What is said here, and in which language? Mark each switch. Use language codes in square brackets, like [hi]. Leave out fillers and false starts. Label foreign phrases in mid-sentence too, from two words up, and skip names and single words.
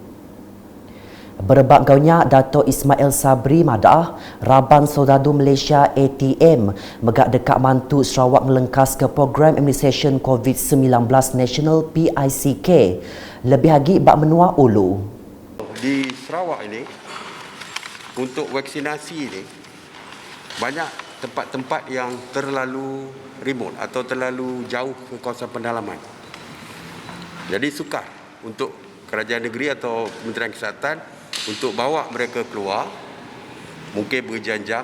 [iba] Berebak gaunya Dato' Ismail Sabri madah Raban Soldadu Malaysia ATM megak dekat mantu Sarawak melengkas ke program imunisasi COVID-19 National PICK lebih lagi bak Menua Ulu. [ms] Di Sarawak ini untuk vaksinasi ini banyak tempat-tempat yang terlalu remote atau terlalu jauh ke kawasan pendalaman. Jadi sukar untuk kerajaan negeri atau Kementerian Kesihatan untuk bawa mereka keluar, mungkin berjam-jam.